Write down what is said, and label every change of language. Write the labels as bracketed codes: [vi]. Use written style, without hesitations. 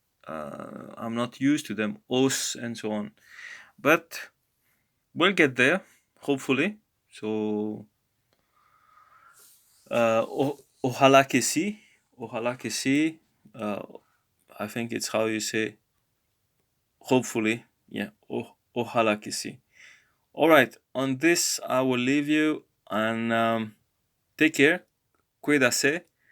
[en] I'm not used to them, os and so on, but we'll get there, hopefully. [es] So ojalá que sí, ojalá que sí. [en] I think it's how you say hopefully, yeah. [es] Ojalá que sí. [en] All right, on this I will leave you, and take care, cuídase.